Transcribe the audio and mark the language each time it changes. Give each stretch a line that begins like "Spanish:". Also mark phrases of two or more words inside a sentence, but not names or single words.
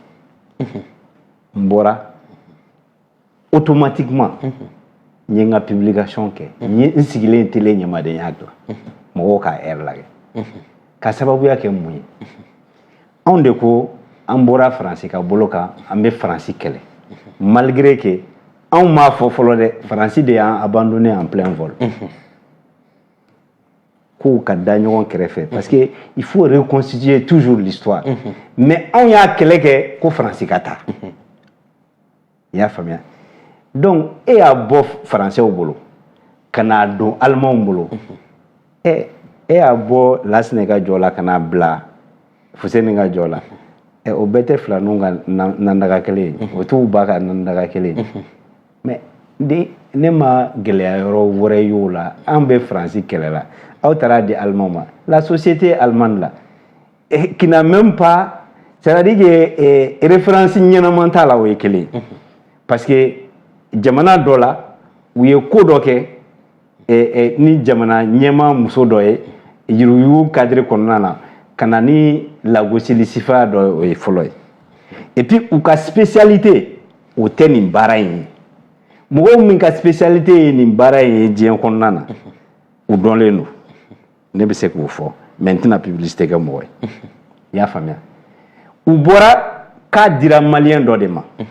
Bambara: n bɔra automatiquement n ye n ka publication kɛ n sigilen télé ɲɛmadenya dilan mɔgɔw ka heure lajɛ ka sababuya kɛ mun ye anw de ko an bɔra faransi ka bolo kan an bɛ faransi kɛlɛ malgré que anw m'a fɔ fɔlɔ dɛ faransi de y'an
French: abandonné en plein vol
Bambara: k'u ka da ɲɔgɔn kɛrɛfɛ
French: parce que il faut reconstituer toujours l'histoire mais
Bambara: anw y'a kɛlɛ kɛ ko faransi ka taa i y'a faamuya donc e y'a bɔ faransɛw bolo ka n'a don alimanw bolo e y'a bɔ Lasina ka jɔ la ka n'a bila Fuseni ka jɔ la o bɛɛ tɛ filaninw ka nandaga kelen ye o t'u ba ka nandaga kelen ye mais ne ma gɛlɛya yɔrɔ wɛrɛ y'o la an bɛ faransi kɛlɛ la aw taara di alimanw ma
French: la société allemande là qui n'a même pas c'est-à-dire que
Bambara: référence ɲɛnaman t'a la o ye kelen parce que jamana dɔ la u ye ko dɔ kɛ ni jamana ɲɛma muso dɔ ye yurugu cadre kɔnɔna na ka na ni lagosili sifa dɔ o ye fɔlɔ ye
French: et puis
Bambara: u ka spécialité o tɛ nin baara in ye mɔgɔw min ka spécialité ye nin baara in ye diɲɛ kɔnɔna na u dɔnlen don ne bɛ se k'o fɔ mais n tɛna publicité kɛ mɔgɔ ye i y'a faamuya u bɔra k'a dira maliyɛn dɔ de ma